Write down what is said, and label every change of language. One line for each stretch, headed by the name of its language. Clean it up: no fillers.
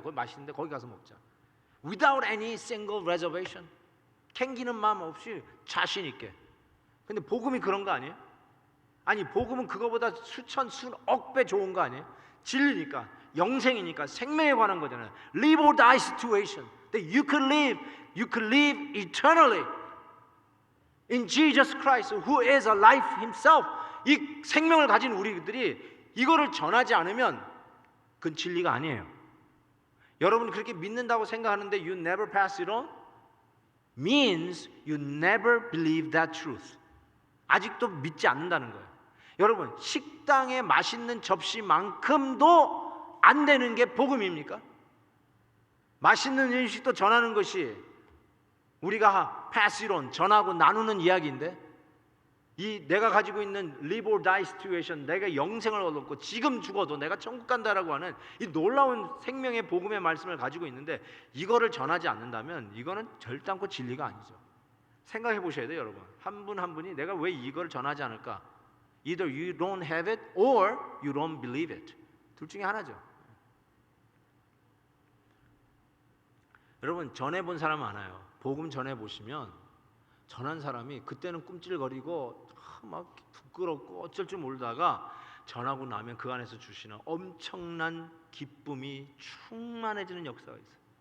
Korean: 거기 맛있는데 거기 가서 먹자.
English: Without any single reservation.
Korean: 캥기는 마음 없이 자신 있게. 근데 복음이 그런 거 아니에요? 아니 복음은 그거보다 수천 수억 배 좋은 거 아니에요? 진리니까, 영생이니까, 생명에 관한 거잖아요.
English: Live or die situation that you could live eternally in Jesus Christ, who is a life Himself.
Korean: 이 생명을 가진 우리들이 이거를 전하지 않으면 그건 진리가 아니에요. 여러분 그렇게 믿는다고 생각하는데
English: you never pass it on means you never believe that truth.
Korean: 아직도 믿지 않는다는 거예요. 여러분 식당에 맛있는 접시만큼도 안 되는 게 복음입니까? 맛있는 음식도 전하는 것이 우리가
English: pass it on,
Korean: 전하고 나누는 이야기인데, 이 내가 가지고 있는
English: live or die situation,
Korean: 내가 영생을 얻었고 지금 죽어도 내가 천국 간다라고 하는 이 놀라운 생명의 복음의 말씀을 가지고 있는데 이거를 전하지 않는다면 이거는 절단코 진리가 아니죠. 생각해 보셔야 돼요, 여러분. 한 분 한 분이 내가 왜 이걸 전하지 않을까?
English: Either you don't have it or you don't believe it.
Korean: 둘 중에 하나죠. 여러분 전해본 사람 많아요. 복음 전해보시면 전한 사람이 그때는 꿈찔거리고 막 부끄럽고 어쩔 줄 모르다가 전하고 나면 그 안에서 주시는 엄청난 기쁨이 충만해지는 역사가 있어요.